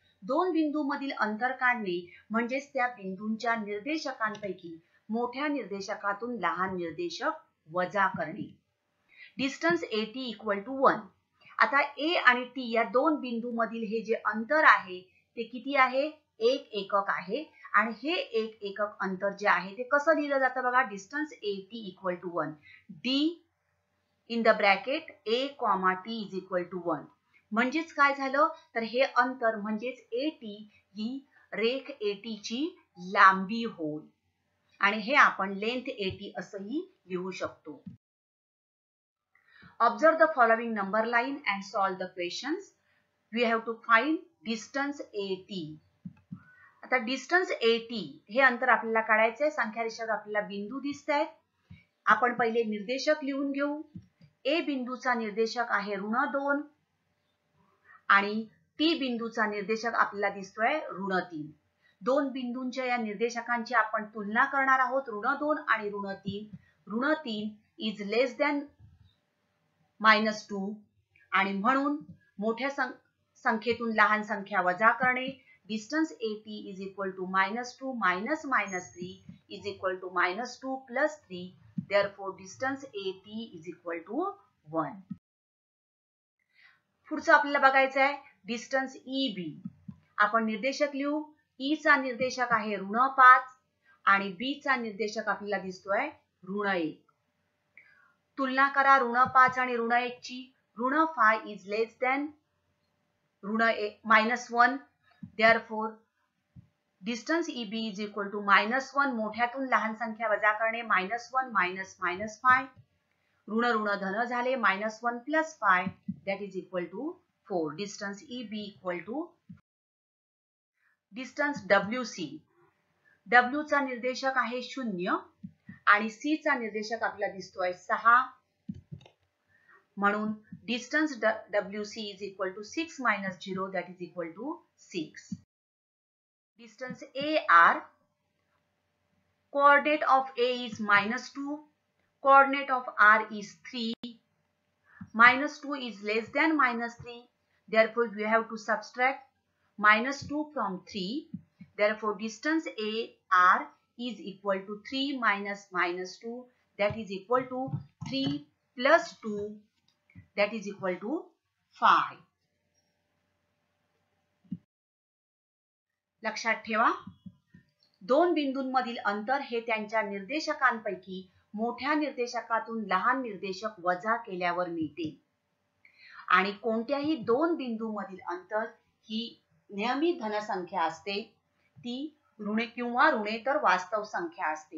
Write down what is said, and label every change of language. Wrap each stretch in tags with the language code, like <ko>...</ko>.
<mr>दोन बिंदू मधील अंतर काढणे म्हणजेच त्या बिंदूंच्या निर्देशकांपैकी मोठ्या निर्देशकातून लहान निर्देशक वजा करणे.</mr> <en>Distance AT equal to 1.</en> <mr>आता A आणि T या दोन बिंदू मधील हे जे अंतर आहे ते किती आहे 1 एकक आहे आणि हे 1 एकक अंतर जे आहे ते कसं लिहिलं जातं बघा.</mr> <en>Distance AT equal to 1. D in the bracket A, T is equal to 1.</en> <mr>म्हणजेच काय झालं तर हे अंतर म्हणजेच AT ही रेख AT ची लांबी होय आणि हे आपण लेंथ AT असंही लिहू शकतो.</mr> <en>Observe the following number line and solve the questions. We have to find distance AT.</en> <mr>आता distance AT हे अंतर आपल्याला काढायचे आहे. संख्या रेषेवर आपल्याला बिंदू दिसत आहेत. आपण पहिले निर्देशक लिहून घेऊ. ए बिंदूचा निर्देशक आहे ऋण 2 आणि टी बिंदूचा निर्देशक आपल्याला दिसतोय ऋण 3. दोन बिंदूंच्या या निर्देशकांची आपण तुलना करणार आहोत ऋण 2 आणि ऋण 3. ऋण 3</mr> <en>is less than</en> <mr>-2 आणि म्हणून मोठ्या संख्येतून लहान संख्या वजा करणे.</mr> <en>Distance AT is equal to -2 minus -3 is equal to -2 plus 3. Therefore, distance AT is equal to 1.</en> <mr>पुढचं आपल्याला बघायचं आहे डिस्टन्स EB. आपण निर्देशक लिहू. E चा निर्देशक आहे ऋण 5 आणि B चा निर्देशक आपल्याला दिसतोय ऋण 1. तुलना करा ऋण 5 आणि ऋण 1 ची. ऋण 5</mr> <en>is less than</en> <mr>ऋण -1.</mr> <en>Therefore, distance EB is equal to -1.</en> <mr>मोठ्यातून लहान संख्या वजा करणे. -1 minus -5. ऋण ऋण धन झाले.</mr> <en>-1 plus 5 that is equal to 4. Distance EB equal to</en> <mr>distance WC. W चा निर्देशक आहे 0 आणि C चा निर्देशक आपल्याला दिसतोय 6. म्हणून</mr> <en>Distance WC is equal to 6 minus 0, that is equal to 6. Distance AR, coordinate of A is -2, coordinate of R is 3. -2 is less than -3, therefore we have to subtract -2 from 3. Therefore distance AR is equal to 3 minus -2, that is equal to 3 plus 2, that is equal to 5.</en> <mr>लक्षात ठेवा, दोन बिंदूंमधील अंतर हे त्यांच्या निर्देशकांपैकी मोठ्या निर्देशकातून लहान निर्देशक वजा केल्यावर मिळते. आणि कोणत्याही दोन बिंदूंमधील अंतर ही नेहमी धनसंख्या असते, ती ऋणे किंवा ऋणेतर वास्तव संख्या असते.</mr>